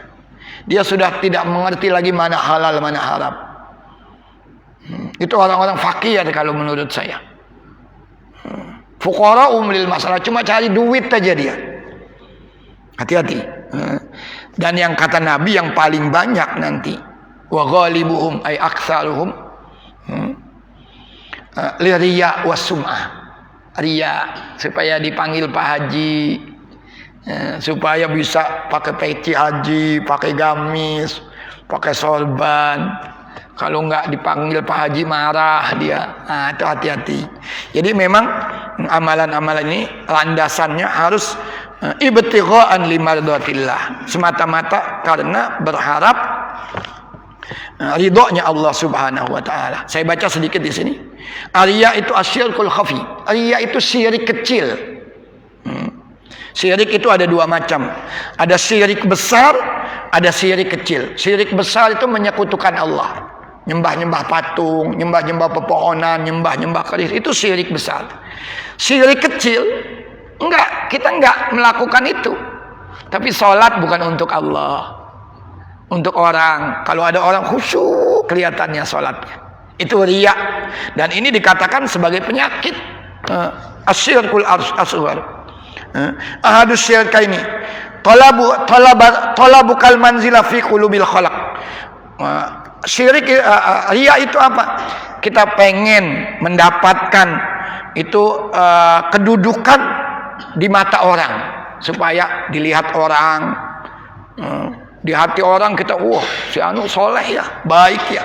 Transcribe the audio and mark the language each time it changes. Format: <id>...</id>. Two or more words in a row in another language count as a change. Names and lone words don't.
<id>Dia sudah tidak mengerti lagi mana halal, mana haram. Itu orang-orang fakir kalau menurut saya.</id> <ar>فقراء للمسألة,</ar> <id>cuma cari duit aja dia. Hati-hati. Dan yang kata Nabi yang paling banyak nanti,</id> <ar>وغالبهم أي أكثرهم للرياء والسمعة.</ar> <id>Riya, supaya dipanggil Pak Haji, supaya bisa pakai peci haji, pakai gamis, pakai sorban. Kalau enggak dipanggil Pak Haji marah dia. Nah, itu hati-hati. Jadi memang amalan-amalan ini landasannya harus</id> <ar>ابتغاء لمرضاة الله,</ar> <id>semata-mata karena berharap ridhonya Allah</id> <ar>سبحانه وتعالى.</ar> <id>Saya baca sedikit di sini. Riya itu</id> <ar>الشرك الخفي.</ar> <id>Riya itu syirik kecil. Syirik itu ada dua macam. Ada syirik besar, ada syirik kecil. Syirik besar itu menyekutukan Allah. Nyembah-nyembah patung, nyembah-nyembah pepohonan, nyembah-nyembah keris, itu syirik besar. Syirik kecil, kita enggak melakukan itu. Tapi sholat bukan untuk Allah, untuk orang. Kalau ada orang khusyuk kelihatannya sholatnya, itu riya. Dan ini dikatakan sebagai penyakit</id> <ar>الشرك الأصغر. أحد الشركين طلبك المنزلة في قلوب الخلق.</ar> <id>Syirik riya itu apa? Kita pengen mendapatkan itu kedudukan di mata orang, supaya dilihat orang. Di hati orang kita, si anu soleh ya, baik ya.</id>